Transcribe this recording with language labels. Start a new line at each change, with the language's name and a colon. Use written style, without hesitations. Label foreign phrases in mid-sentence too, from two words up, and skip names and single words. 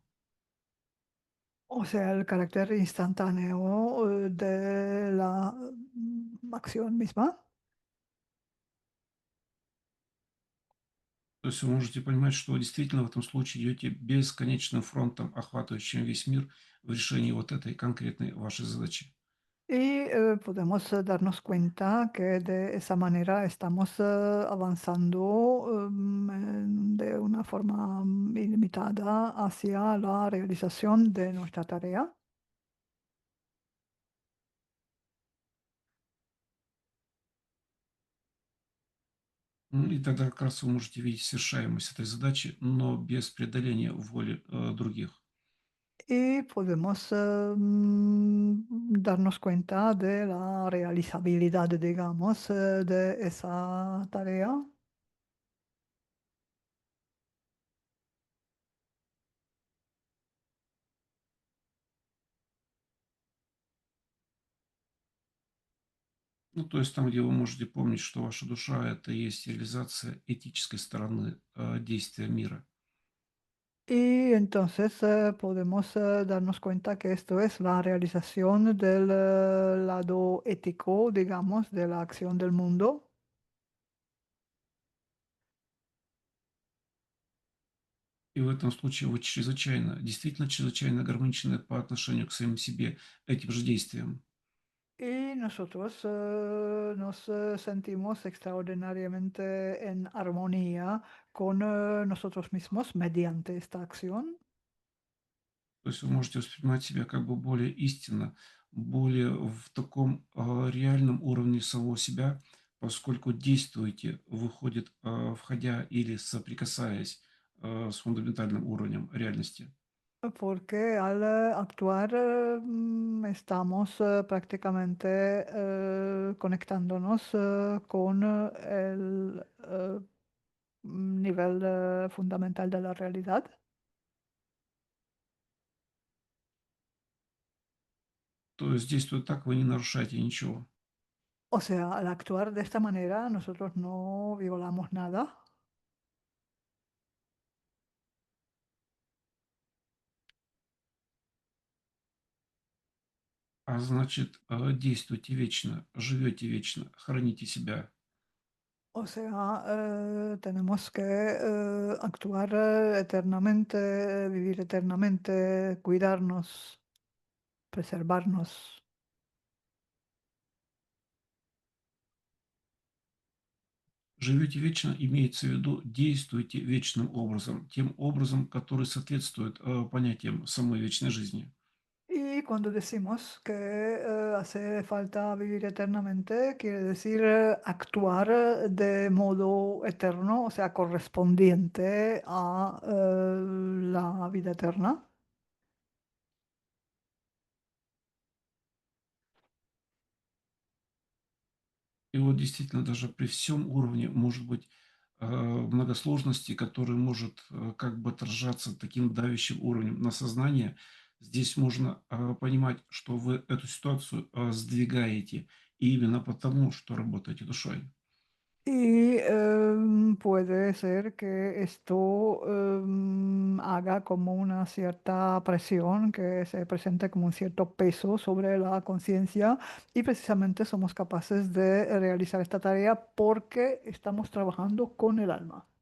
Spanish: O sea, el carácter instantáneo de la acción misma.
Russian: То есть вы можете понимать, что вы действительно в этом случае идете бесконечным фронтом, охватывающим весь мир в решении вот этой конкретной вашей задачи.
Spanish: Y podemos darnos cuenta que de esa manera estamos avanzando de una forma ilimitada hacia la realización de nuestra tarea.
Russian: И тогда как раз вы можете видеть совершаемость этой задачи, но без преодоления воли других.
Spanish: Y podemos darnos cuenta de la realizabilidad, digamos, de esa tarea.
Russian: Ну, то есть там, где вы можете помнить, что ваша душа– это и есть реализация этической стороны действия мира.
Spanish: Y entonces podemos darnos cuenta que esto es la realización del lado ético, digamos, de la acción del mundo.
Russian: И в этом случае вы чрезвычайно, действительно чрезвычайно гармоничны по отношению к самим себе этим же действиям.
Spanish: Y nosotros nos sentimos extraordinariamente en armonía con nosotros mismos mediante esta acción.
Russian: То есть вы можете воспринимать себя как бы более истинно, более в таком реальном уровне самого себя, поскольку действуете, выходит, входя или соприкасаясь с фундаментальным уровнем реальности.
Spanish: Porque al actuar estamos prácticamente conectándonos con el nivel fundamental de la realidad.
Russian: То есть действуя так, вы не нарушаете ничего.
Spanish: O sea, al actuar de esta manera nosotros no violamos nada.
Russian: А значит, действуйте вечно, живете вечно, храните себя.
Spanish: O sea, tenemos que actuar eternamente, vivir eternamente, cuidarnos, preservarnos.
Russian: Живете вечно, имеется в виду, действуйте вечным образом, тем образом, который соответствует понятиям самой вечной жизни.
Spanish: Y cuando decimos que hace falta vivir eternamente, quiere decir actuar de modo eterno, o sea, correspondiente a la vida eterna.
Russian: И И вот действительно даже при всем уровне, может быть, многосложности, который может как бы отражаться таким давящим уровнем на сознание, здесь можно понимать, что вы эту ситуацию сдвигаете именно потому, что работаете душой.
Spanish: Y puede ser que esto haga como una cierta presión, que se presente como un cierto peso sobre la conciencia y precisamente somos capaces de realizar esta tarea porque estamos trabajando con el alma.